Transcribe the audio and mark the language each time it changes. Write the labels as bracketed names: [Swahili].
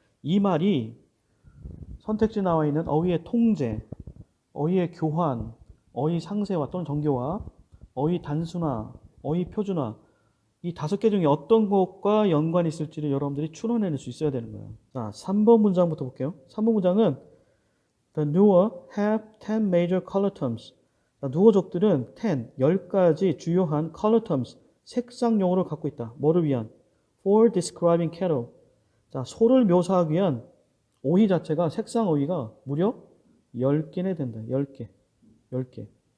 [Korean] 이 말이 선택지에 나와 있는 어휘의 통제, 어휘의 교환, 어휘 상세화 또는 정교화, 어휘 단순화, 어휘 표준화 이 5개 중에 어떤 것과 연관이 있을지를 여러분들이 추론해낼 수 있어야 되는 거예요. 자, 3번 문장부터 볼게요. 3번 문장은 [English] The Nuer have 10 major color terms. [Korean] 누어족들은 10가지 주요한 [English] color terms, [Korean] 색상 용어를 갖고 있다. 뭐를 위한? [English] For describing cattle. [Korean] 자, 소를 묘사하기 위한 어휘 자체가 색상 어휘가 무려 10개나 된다. 10개. 10개.